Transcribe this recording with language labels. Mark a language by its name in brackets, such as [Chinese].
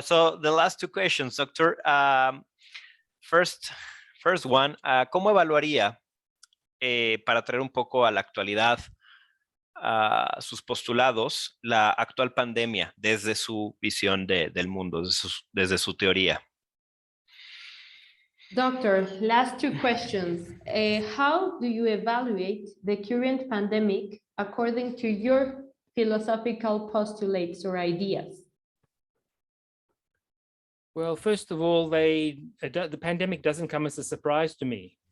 [English] So the last two questions, doctor. First, First one, [Spanish] ¿cómo evaluaría para traer un poco a la actualidad sus postulados la actual pandemia desde su visión del mundo, desde su teoría? [English] Doctor, last two questions. How do you evaluate the current pandemic according to your philosophical postulates or ideas? Well, first of all, the pandemic doesn't come as a surprise to me.